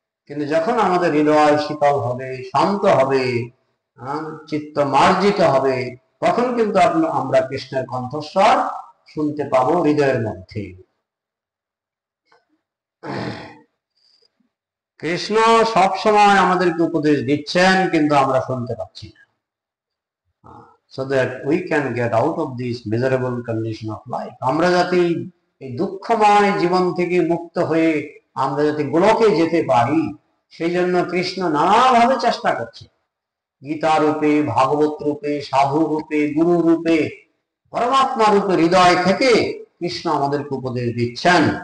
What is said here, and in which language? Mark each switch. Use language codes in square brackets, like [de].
[bn] কিন্তু যখন আমাদের হৃদয় শীতল হবে, শান্ত হবে, চিত্ত মার্জিত হবে, তখন কিন্তু আমরা কৃষ্ণের কণ্ঠস্বর শুনতে পাবো হৃদয়ের মধ্যে। কৃষ্ণ সব সময় আমাদেরকে উপদেশ দিচ্ছেন, কিন্তু আমরা শুনতে পাচ্ছি না। [en] So that we can get out of this miserable condition of life. [bn] আমরা যাতে এই দুঃখময় জীবন থেকে মুক্ত হয়ে আমরা যাতে গোলকে যেতে পারি, সেই জন্য কৃষ্ণ নানাভাবে চেষ্টা করছে। গীতা রূপে, ভাগবত রূপে, সাধু রূপে, গুরু রূপে, পরমাত্মা রূপে হৃদয় থেকে কৃষ্ণ আমাদেরকে উপদেশ দিচ্ছেন।